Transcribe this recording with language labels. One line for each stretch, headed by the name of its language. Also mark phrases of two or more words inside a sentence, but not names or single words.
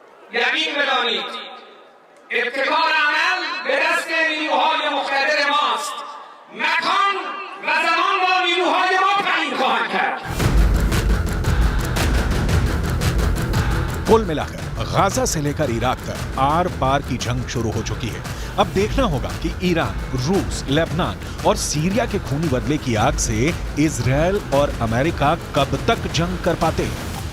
Persian: یقین بدانید ابتکار عمل به دست نیروهای مقتدر ماست. مکان و زمان را نیروهای ما تعیین خواهند کرد.
Hindi: कुल मिलाकर गाजा से लेकर इराक तक आर पार की जंग शुरू हो चुकी है। अब देखना होगा कि ईरान, रूस, लेबनान और सीरिया के खूनी बदले की आग से इजरायल और अमेरिका कब तक जंग कर पाते हैं।